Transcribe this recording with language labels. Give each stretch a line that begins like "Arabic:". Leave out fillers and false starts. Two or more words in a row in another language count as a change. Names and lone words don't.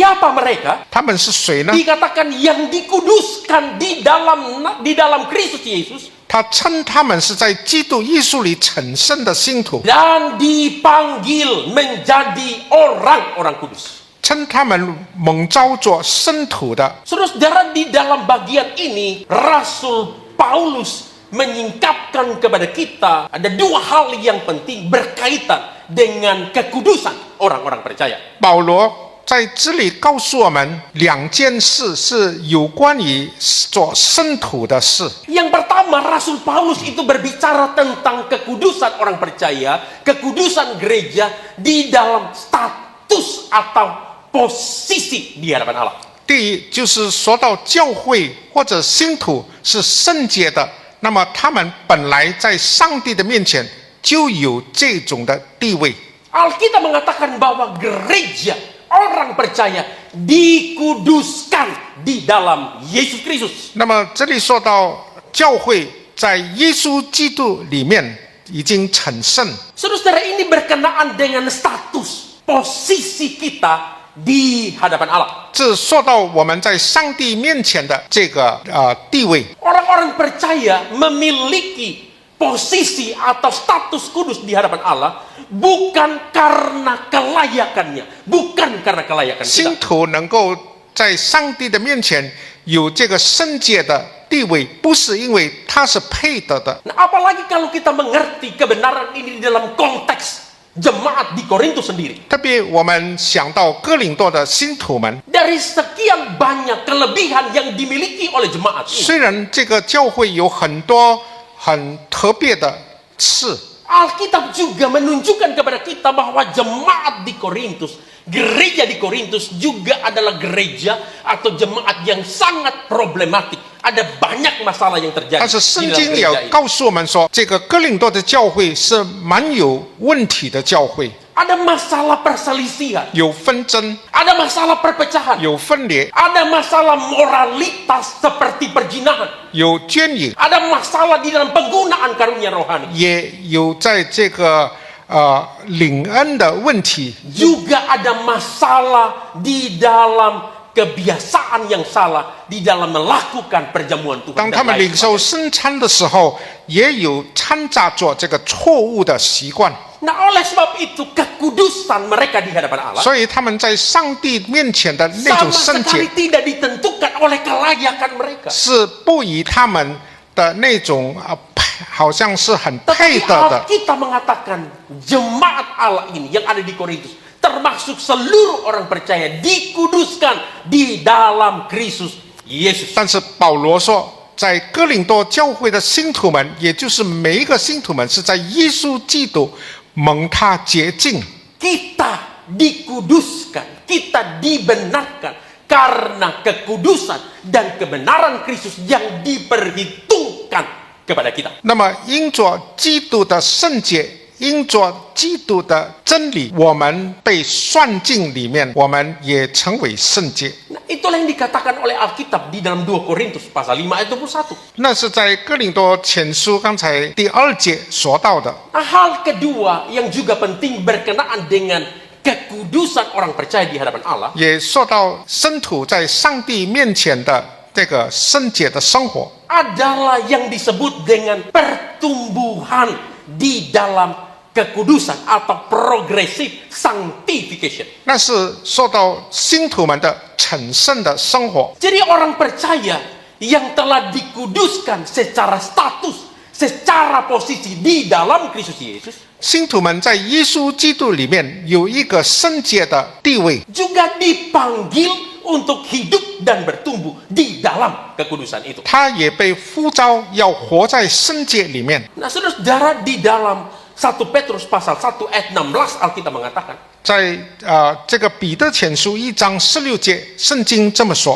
Indonesian: Siapa mereka?
Chinese: 他们是谁呢？
Indonesian: Dikatakan yang dikuduskan di dalam Kristus Yesus
Chinese: 他称他们是在基督耶稣里成圣的信徒，
Indonesian: dan dipanggil menjadi orang-orang kudus.
Chinese: 称他们蒙召做圣徒的。
Indonesian: Saudara, di dalam bagian ini Rasul Paulus menyingkapkan kepada kita ada dua hal yang penting berkaitan dengan kekudusan orang-orang percaya.
Chinese: 保罗在这里告诉我们两件事是有关于做圣徒的事。
Indonesian: Yang pertama, Rasul Paulus itu berbicara tentang kekudusan orang percaya, kekudusan gereja di dalam status atau posisi di hadapan Allah.
Chinese: 第一就是说到教会或者信徒是圣洁的，那么他们本来在上帝的面前就有这种的地位。
Indonesian: Alkitab mengatakan bahwa gereja orang percaya dikuduskan di dalam Yesus Kristus.
Chinese: 那么这里说到教会在耶稣基督里面已经成圣，
Indonesian: Saudara, ini berkenaan dengan status posisi kita di hadapan Allah.
Chinese: 这说到我们在上帝面前的这个地位。
Indonesian: Orang-orang percaya memiliki posisi atau status kudus di hadapan Allah bukan karena kelayakannya, bukan karena kelayakan
Chinese: 信
Indonesian: kita.
Chinese: 徒能够在上帝的面前有这个圣洁的地位，不是因为他是配得的。
Indonesian: Nah, apalagi kalau kita mengerti kebenaran ini di dalam konteks jemaat di Korintus sendiri.
Chinese: 特别我们想到哥林多的信徒们，
Indonesian: Dari sekian banyak kelebihan yang dimiliki oleh jemaat ini,
Chinese: 虽然这个教会有很多很特别的事，
Indonesian: Alkitab juga menunjukkan kepada kita bahwa jemaat di Korintus, gereja di Korintus juga adalah gereja atau jemaat yang sangat problematik. Ada banyak masalah yang terjadi
Chinese: 但是
Indonesian: di
Chinese: 圣
Indonesian: dalam
Chinese: 经也
Indonesian: gereja ini.
Chinese: 告诉我们说，这个哥林多的教会是蛮有问题的教会，
Indonesian: Ada masalah perselisihan,
Chinese: 有纷争，
Indonesian: ada masalah perpecahan,
Chinese: 有分裂，
Indonesian: ada masalah moralitas seperti perzinahan,
Chinese: 有捐引，
Indonesian: ada masalah di dalam penggunaan karunia rohani.
Chinese: 也有在这个领恩的问题，
Indonesian: Juga ada masalah di dalam kebiasaan yang salah di dalam melakukan perjamuan Tuhan.
Chinese: 当他们领受圣餐的时候，也有掺杂着这个错误的习惯，
Indonesian: Nah, oleh sebab itu kekudusan mereka di hadapan Allah
Chinese: 所以他们在上帝面前的那
Indonesian: sama
Chinese: 种圣
Indonesian: sekali
Chinese: 洁
Indonesian: tidak ditentukan oleh kelayakan mereka.
Chinese: 是不以他们的那种好像是很配
Indonesian: Tetapi
Chinese: 得的。
Indonesian: Alkitab mengatakan jemaat Allah ini yang ada di Korintus, termasuk seluruh orang percaya, dikuduskan di dalam Kristus Yesus.
Chinese: 但是保罗说，在哥林多教会的信徒们，也就是每一个信徒们，是在耶稣基督蒙他洁净。
Indonesian: Kita dikuduskan, kita dibenarkan karena kekudusan dan kebenaran Kristus yang diperhitungkan kepada kita.
Chinese: 那么，因着基督的圣洁，因着基督的真理，我们被算进里面，我们也成为圣洁。
Indonesian: Nah, itulah yang dikatakan oleh Alkitab di dalam 2 Korintus pasal 5 ayat 21.
Chinese: 那是在哥林多前书刚才第2节说到的。
Indonesian: Nah, hal kedua yang juga penting berkenaan dengan kekudusan orang percaya di hadapan Allah
Chinese: 也说到圣徒在上帝面前的这个圣洁的生活，
Indonesian: adalah yang disebut dengan pertumbuhan di dalam kekudusan atau
English: progressive sanctification.
Chinese: 那是说到信徒们的成圣的生活。
Indonesian: Jadi orang percaya yang telah dikuduskan secara status, secara posisi di dalam Kristus Yesus
Chinese: 信徒们在耶稣基督里面有一个圣洁的地位，
Indonesian: juga dipanggil untuk hidup dan bertumbuh di dalam kekudusan itu.
Chinese: 他也被呼召要活在圣洁里面。
Indonesian: Nah, saudara-saudara, di dalam 1 Petrus pasal 1 ayat 16 Alkitab mengatakan,
Chinese: 在这个彼得前书1章16节，圣经这么说：